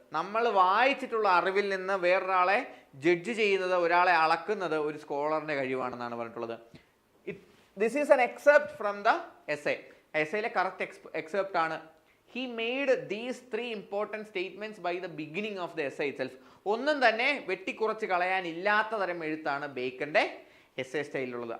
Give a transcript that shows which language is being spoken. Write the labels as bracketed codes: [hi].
[ml] നമ്മൾ വായിച്ചിട്ടുള്ള അറിവിൽ നിന്ന് വേറൊരാളെ ജഡ്ജ് ചെയ്യുന്നത്, ഒരാളെ അളക്കുന്നത് ഒരു സ്കോളറിൻ്റെ കഴിവാണെന്നാണ് പറഞ്ഞിട്ടുള്ളത്. [en] This is an excerpt from the essay. Essay correct excerpt ആണ്. He made these three important statements by the beginning of the essay itself. [ml] ഒന്നും തന്നെ വെട്ടിക്കുറച്ച് കളയാൻ ഇല്ലാത്ത തരം എഴുത്താണ് ബേക്കന്റെ എസ്സേ സ്റ്റൈലിലുള്ളത്.